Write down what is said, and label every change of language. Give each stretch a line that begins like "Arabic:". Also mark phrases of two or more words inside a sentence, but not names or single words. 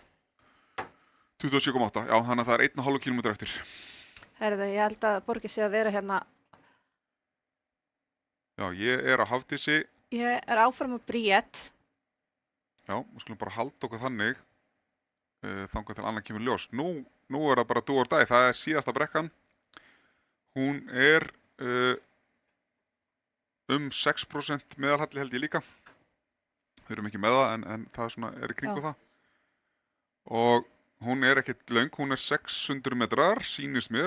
Icelandic: 27,8, já, þannig að það er 1,5 km eftir. Herðu, ég held að borgi sig að vera hérna. Já, ég er á Hafdísi. Ég er áfram á Bríett. Já, við skulum bara halda okkur þannig þangað til annan kemur ljós. Nú er það bara
English: do or die,
Icelandic: það er síðasta brekkan. Hún er 6% meðalhalli held ég líka. Við erum ekki með það en það svona er í kringu það. Og hún er ekkert löng, hún er 600 metrar, sýnist mér.